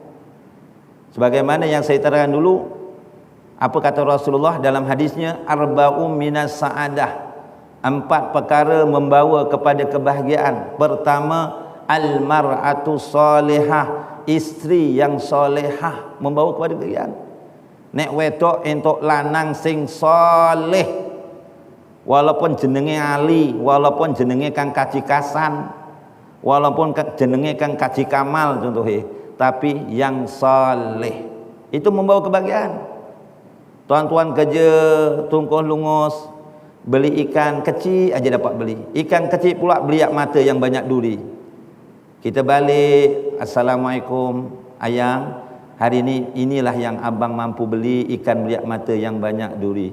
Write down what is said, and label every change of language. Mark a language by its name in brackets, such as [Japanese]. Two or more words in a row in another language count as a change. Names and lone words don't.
[Malay] Sebagaimana yang saya terangkan dulu, apa kata Rasulullah dalam hadisnya, [Arabic] أربع من السعادة, [Malay] 4 perkara membawa kepada kebahagiaan. Pertama, [Arabic] المرأة الصالحة, [Malay] isteri yang solehah membawa kepada kebahagiaan. [Javanese] Nek wedok entuk lanang sing soleh, walaupun jenenge Ali, walaupun jenenge Kang Kaji Kasan, walaupun jenenge Kang Kaji Kamal contohnya, [Malay] tapi yang soleh, itu membawa kebahagiaan. Tuan-tuan kerja tungkuh lungus, beli ikan kecil aja dapat beli. Ikan kecil pula beliak mata yang banyak duri. Kita balik, "Assalamualaikum ayang, hari ini inilah yang abang mampu beli, ikan beliak mata yang banyak duri."